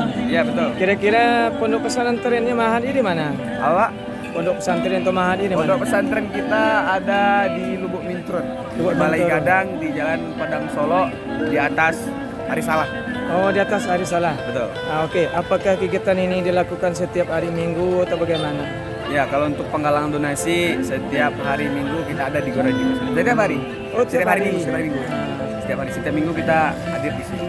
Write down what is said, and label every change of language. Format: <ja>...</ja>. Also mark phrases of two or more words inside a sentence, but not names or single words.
<id>Iya betul. Kira-kira pondok pesantrennya Mahadi di mana? Awak Pondok pesantren atau Mahadi di mana? pondok pesantren kita ada di Lubuk Mintrun, Lubuk Balai Mintrun. Gadang di Jalan Padang Solo di atas Hari Salah. Oh, di atas hari Salah. Betul. Oke. Apakah kegiatan ini dilakukan setiap hari Minggu atau bagaimana? Ya, kalau untuk penggalangan donasi setiap hari Minggu kita ada di Gor Haji Gus Salim. Setiap hari. Oh, setiap hari. Minggu, setiap hari Minggu. Setiap Minggu kita hadir di sini.</id>